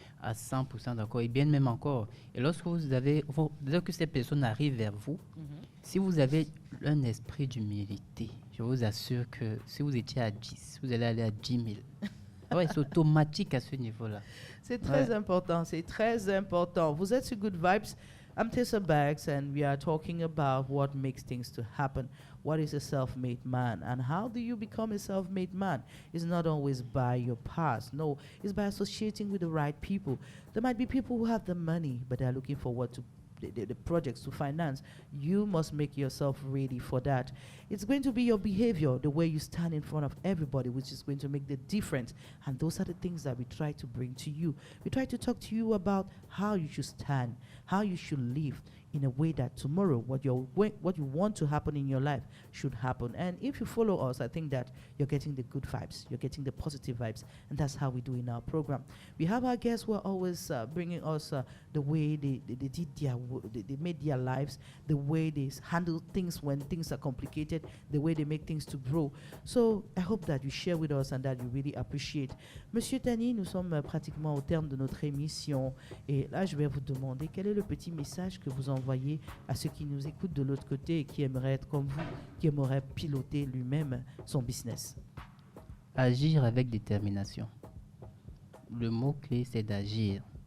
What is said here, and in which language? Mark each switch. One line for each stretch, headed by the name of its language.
French: À 100% d'accord. Et bien même encore. Et lorsque dès que ces personnes arrivent vers vous, si vous avez un esprit d'humilité, je vous assure que si vous étiez à 10, vous allez aller à 10 000. Ouais, c'est automatique à ce niveau-là. C'est très important, c'est très important. Vous êtes sur Good Vibes.
English: I'm Tessa Bags, and we are talking about what makes things to happen. What is a self-made man, and how do you become a self-made man? It's not always by your past. No, it's by associating with the right people. There might be people who have the money, but they're looking forward to the projects to finance. You must make yourself ready for that. It's going to be your behavior, the way you stand in front of everybody, which is going to make the difference. And those are the things that we try to bring to you. We try to talk to you about how you should stand, how you should live in a way that tomorrow what you want to happen in your life should happen. And if you follow us, I think that you're getting the good vibes, you're getting the positive vibes, and that's how we do in our program. We have our guests who are always bringing us the way they made their lives, the way they handle things when things are complicated, the way they make things to grow. So I hope that you share with us and that you really appreciate.
French: Monsieur Tani, nous sommes pratiquement au terme de notre émission, et là je vais vous demander quel est le petit message que vous envoyez à ceux qui nous écoutent de l'autre côté et qui aimeraient être comme vous, qui aimeraient piloter lui-même son business. Agir avec détermination. Le mot-clé, c'est d'agir.